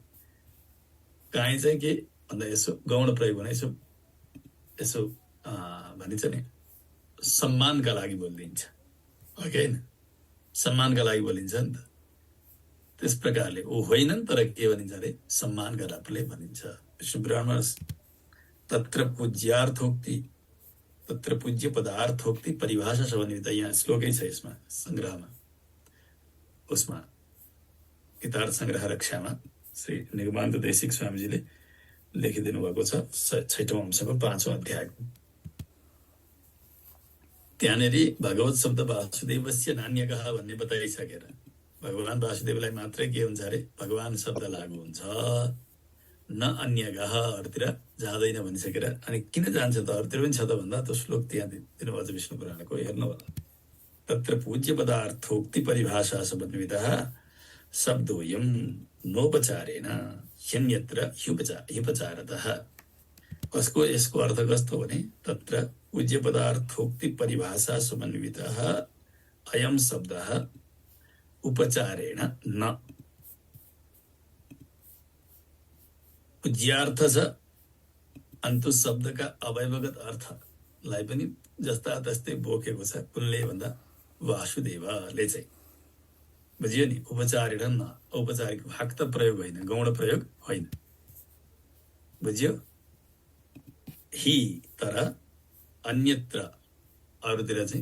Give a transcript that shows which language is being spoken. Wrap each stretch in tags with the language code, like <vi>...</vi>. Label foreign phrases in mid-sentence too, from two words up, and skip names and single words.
<ne>काहीँ चाहिँ के भन्दा यसो गौण प्रयोग भने यसो भनिन्छ नि, सम्मानका लागि बोलिदिन्छ, हो कि होइन? सम्मानका लागि बोलिन्छ नि त। त्यस प्रकारले ऊ होइनन्, तर के भनिन्छ अरे? सम्मानका रूपले भनिन्छ। विष्णु पुराणमा</ne> <sa>तत्र पूज्यार्थोक्ति, तत्र पूज्य पदार्थोक्ति परिभाषा</sa> <ne>छ भने त यहाँ श्लोकै छ यसमा, सङ्ग्रहमा, उसमा गीतार्थ सङ्ग्रह रक्षामा श्री निगमान्त देशिक स्वामीजीले लेखिदिनु भएको छ 6औं अंशको 5औं अध्यायको। त्यहाँनिर</ne> <sa>भगवत शब्द वासुदेवस्य नान्यकः</sa> <ne>भन्ने बताइसकेर भगवान वासुदेवलाई मात्रै के हुन्छ अरे? भगवान शब्द लागु हुन्छ,</ne> <sa>न अन्यगः,</sa> <ne>अरूतिर जाँदैन भनिसकेर। अनि किन जान्छ त? अरूतिर पनि छ त भन्दा त्यो श्लोक त्यहाँ दिनुभएको छ विष्णु पुराणको, हेर्नु होला।</ne> <sa>तत्र पूज्य पदार्थोक्ति परिभाषा समन्वितः शब्दोऽयं नोपचारेण ह्यन्यत्र ह्युपचारतः।</sa> <ne>कसको यसको अर्थ कस्तो भने,</ne> <sa>तत्र पूज्य पदार्थोक्ति परिभाषा समन्वितः अयं शब्दः उपचारेण न।</sa> <ne>पूज्यार्थ छ अन्तु शब्दका अवयवगत अर्थलाई पनि जस्ता तस्तै बोकेको छ कुनले भन्दा वासुदेवले चाहिँ बुझियो नि उपचारिण न औपचारिक वाक्त प्रयोग होइन गौण प्रयोग होइन बुझियो हि तर अन्यत्र अरूतिर चाहिँ</ne>